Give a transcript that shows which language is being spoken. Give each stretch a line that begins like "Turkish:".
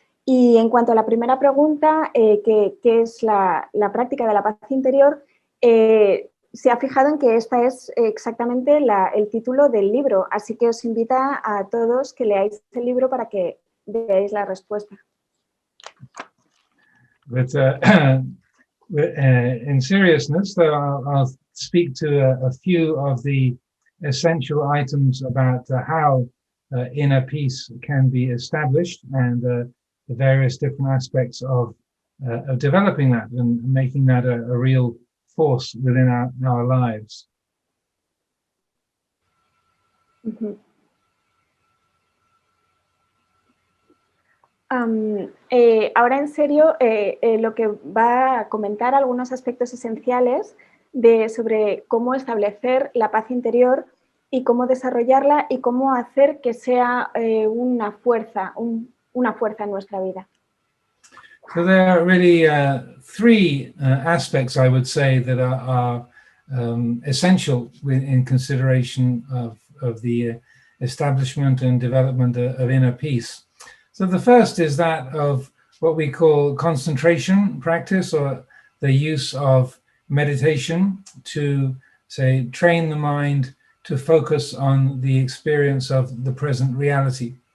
Spanish: Y en cuanto a la primera pregunta, que es la práctica de la paz interior, se ha fijado en que esta es exactamente el título del libro, así que os invita a todos que leáis el libro para que veáis la respuesta.
English: But in seriousness, I'll speak to a few of the essential items about how inner peace can be established, and the various different aspects of developing that and making that a real force within our lives. Mm-hmm.
Spanish: Ahora en serio, lo que va a comentar algunos aspectos esenciales sobre cómo establecer la paz interior y cómo desarrollarla y cómo hacer que sea una fuerza en nuestra vida.
English: So there are really three aspects, I would say, that are essential in consideration of the establishment and development of inner peace. So the first is that of what we call concentration practice, or the use of meditation to, say, train the mind to focus on the experience of the present reality.